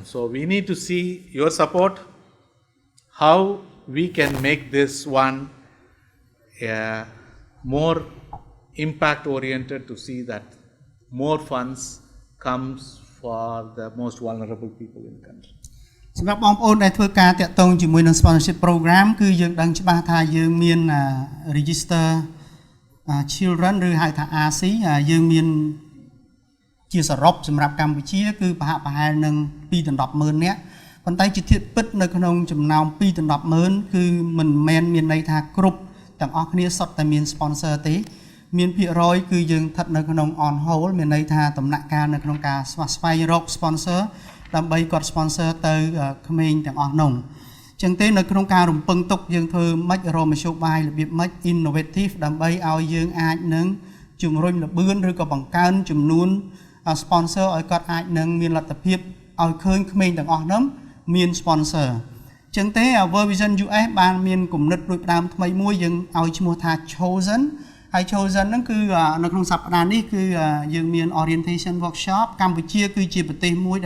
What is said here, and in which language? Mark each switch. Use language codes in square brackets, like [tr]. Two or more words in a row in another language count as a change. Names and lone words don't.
[en] So we need to see your support, how we can make this one more impact oriented to see that more funds comes for the most vulnerable people in the country. [km] សម្រាប់បងប្អូនដែលធ្វើការតាក់ទងជាមួយនឹង [en] sponsorship program [km] គឺយើងដឹងច្បាស់ថាយើងមាន [en] register children [km] ឬហៅថា RC យើងមានជាសរុបសម្រាប់កម្ពុជាគឺប្រហាក់ប្រហែលនឹង2ដល់ 10,000 នាក់ប៉ុន្តែជាធៀបពិតនៅក្នុងចំណោម2ដល់ 10,000 គឺមិនមែនមានន័យថាគ្រប់ទាំងអស់គ្នាសុទ្ធតែមាន sponsor ទេមានភាគរយគឺយើងស្ថិតនៅក្នុង [en] on hold [km] មានន័យថាដំណាក់កាលនៅក្នុងការស្វែងរក sponsor ដើម្បីគាត់ sponsor ទៅក្មេងទាំងអស់នោះអញ្ចឹងទេនៅក្នុងការរំពឹងទុក យើងធ្វើមិនរមធ្យោបាយរបៀបមិន innovative ដើម្បីឲ្យយើងអាចនឹងជំរុញលបឿនឬក៏បង្កើនចំនួន sponsor ឲ្យគាត់អាចនឹងមានលទ្ធភាពឲ្យឃើញក្មេងទាំងអស់នោះមាន sponsor អញ្ចឹងទេ World Vision US បានមានគំនិតដូចផ្ដើមថ្មីមួយយើងឲ្យឈ្មោះថា Chosen ហើយ Chosen ហ្នឹងគឺនៅក្នុងសប្តាហ៍នេះគឺយើងមាន [en] orientation workshop [km] កម្ពុជាគឺជាប្រទេសមួយ